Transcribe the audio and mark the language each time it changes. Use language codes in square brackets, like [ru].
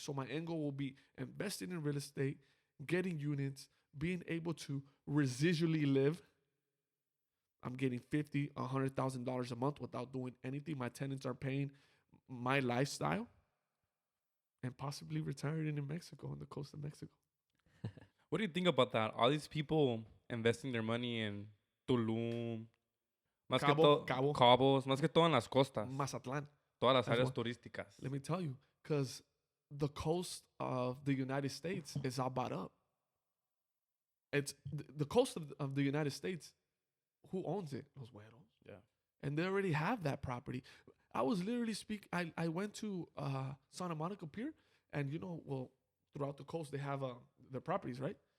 [en] So my end goal will be investing in real estate, getting units, being able to residually live. I'm getting $50,000, $100,000 a month without doing anything. My tenants are paying my lifestyle, and possibly retiring in Mexico, on the coast of Mexico. What do you think about that? All these people investing their money in Tulum, [es] más que todo, Cabos, más que todo en las costas, Mazatlán, todas las [en] That's [es] áreas [en] one. [es] turísticas. [en] Let me tell you, because the coast of the United States is all bought up. It's the coast of the United States. Who owns it? [es] Los Güeros. [en] Yeah. And they already have that property. I was literally I went to Santa Monica Pier, and throughout the coast they have their properties, right?